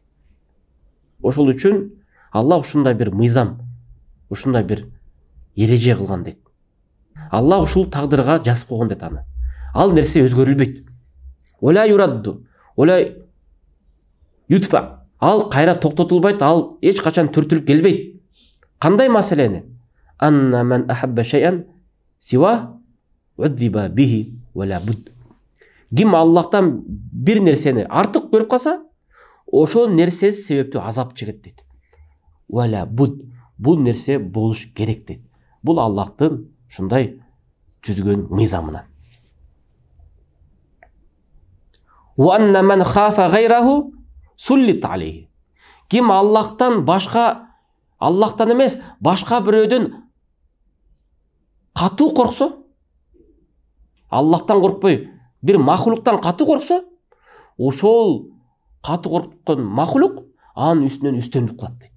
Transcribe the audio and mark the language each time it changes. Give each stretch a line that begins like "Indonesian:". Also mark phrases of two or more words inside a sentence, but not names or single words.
Kyrgyz: Ошол үчүн Аллах ушундай бир мыйзам, ушундай бир эреже кылган дейт. Аллах ушул тагдырга жазып койгон дейт аны. Ал нерсе өзгөрүлбөйт.
Arabic: ولا يرد ولا يطفأ.
Kyrgyz: Ал кайра токтотулбайт, ал эч качан түртүлүп келбейт. Кандай маселени?
Arabic: أن من أحب شيئا سواه عذب به ولا بد.
Kyrgyz: Ким Аллахтан бир нерсени артык көрүп калса, ошол нерсе себептүү азап чегет дейт.
Arabic: ولا بد.
Kyrgyz: Бул нерсе болуш керек дейт. Бул Аллахтын ушундай түзгөн мыйзамынан.
Arabic: وأن من خاف غيره سلط عليه.
Kyrgyz: Ким Аллахтан башка, Аллахтан эмес, башка бирөөдөн катуу корксо, Аллахтан коркпой, бир махлуктан катуу корксо, ошол катуу корккон махлук анын үстүнөн үстөмдүк кылат дейт.